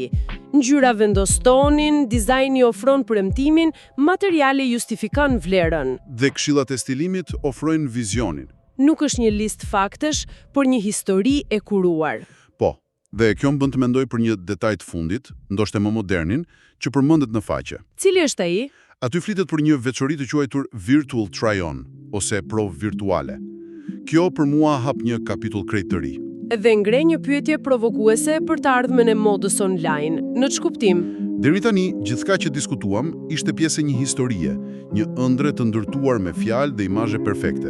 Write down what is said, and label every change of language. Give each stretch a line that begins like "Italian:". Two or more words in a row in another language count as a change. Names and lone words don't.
Albanian: Ngjyra vendos tonin, dizajni ofron premtimin, materiali justifikon vlerën. Dhe këshillat e stilimit ofrojnë vizionin. Nuk është një listë faktesh, por një histori e kuruar. Po, dhe kjo më bën të mendoj për një detaj të fundit, ndoshta më modernin, që përmendet në faqe. Cili është ai? Aty flitet për një veçori të quajtur
English: virtual try-on,
Albanian: ose provë virtuale. Kjo për mua hap një kapitull krejt të ri. Dhe ngre një pyetje provokuese për të ardhmen e modës online. Në ç'kuptim? Deri tani, gjithçka që diskutuam ishte pjesë e një historie, një ëndre të ndërtuar me fjalë dhe imazhe perfekte.